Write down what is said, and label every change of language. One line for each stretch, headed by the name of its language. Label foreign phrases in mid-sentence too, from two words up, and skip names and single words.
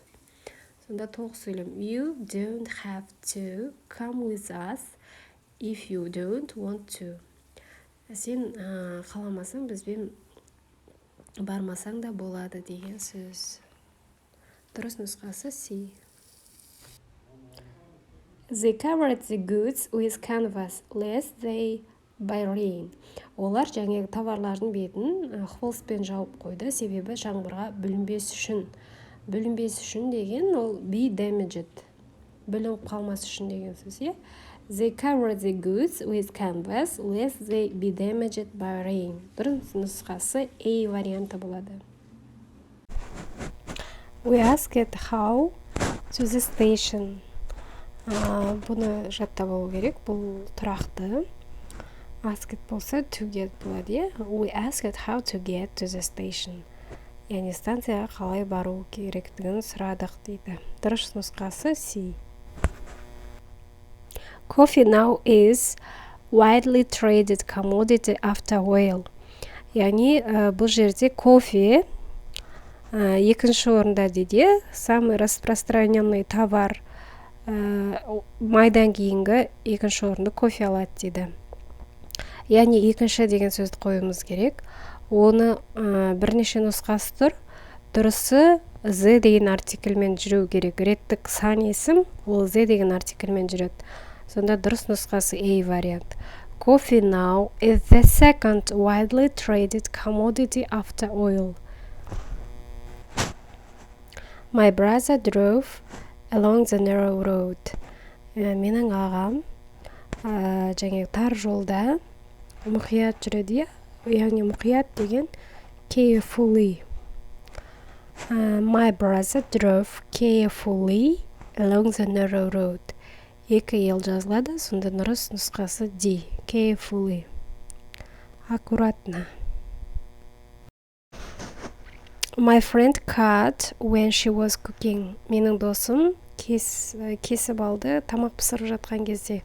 Kazakh: Сонда толық сөйлем.
English: You don't have to come with us if you don't want to.
Kazakh: Сен қаламасаң бізбен бармасаң да болады деген сөз. Дұрыс нұсқасы C.
English: They covered the goods with canvas lest they by rain.
Kazakh: Олар жаңағы товарлардың бетін холстпен жауып қойды, себебі жаңбырға бүлінбес үшін. Бүлінбес үшін деген ол
English: be damaged.
Kazakh: Бүлініп қалмас үшін деген сөз, е?
English: They covered the goods with canvas lest they be damaged by rain.
Kazakh: Дұрыс нұсқасы A варианты болады.
English: We asked how to the station.
Kazakh: Бұны жаттап алу керек, бұл тұрақты. Asked болса
English: to get
Kazakh: болады, иә?
English: We asked how to get to the station.
Kazakh: Яғни станцияға қалай бару керектігін сұрадық дейді. Дұрыс нұсқасы C.
English: Coffee now is widely traded commodity after oil.
Kazakh: Яғни бұл жерде кофе екінші орында дейді.
Russian: Самый распространенный товар
Kazakh: майдан кейінгі екінші орынды кофе алады дейді. Яғни екінші деген сөзді қоюымыз керек. Оны бірнеше нұсқасы тұр. Дұрысы Z деген артикльмен жүру керек. Реттік сан есім ол Z деген артикльмен жүреді. Сонда дұрыс нұсқасы A вариант.
English: Coffee now is the second widely traded commodity after oil. My brother drove along the narrow road.
Kazakh: Менің ағам жаңағы тар жолда мұқият жүреді, яғни мұқият деген carefully.
English: My brother drove carefully along the narrow road.
Kazakh: Екі ел жазылады, сонда дұрыс нұсқасы D.
English: Carefully. Аккуратно. My friend cut when she was cooking.
Kazakh: Менің досым кесіп алды тамақ пісіріп жатқан кезде.